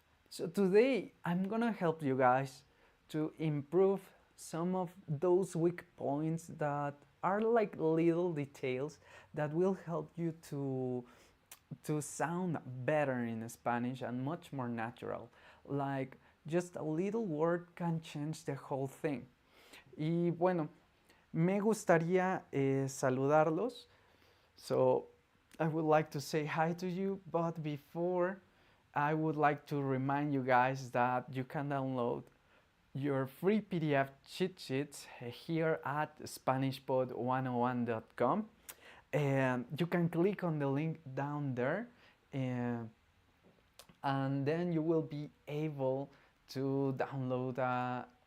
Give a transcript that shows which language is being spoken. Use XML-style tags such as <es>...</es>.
<en>So today I'm gonna help you guys to improve some of those weak points that are like little details that will help you to sound better in Spanish and much more natural. Like just a little word can change the whole thing.</en> <es>Y bueno, me gustaría saludarlos.</es> <en>So I would like to say hi to you, but before I would like to remind you guys that you can download your free PDF cheat sheets here at SpanishPod101.com. And you can click on the link down there, and then you will be able to download our</en>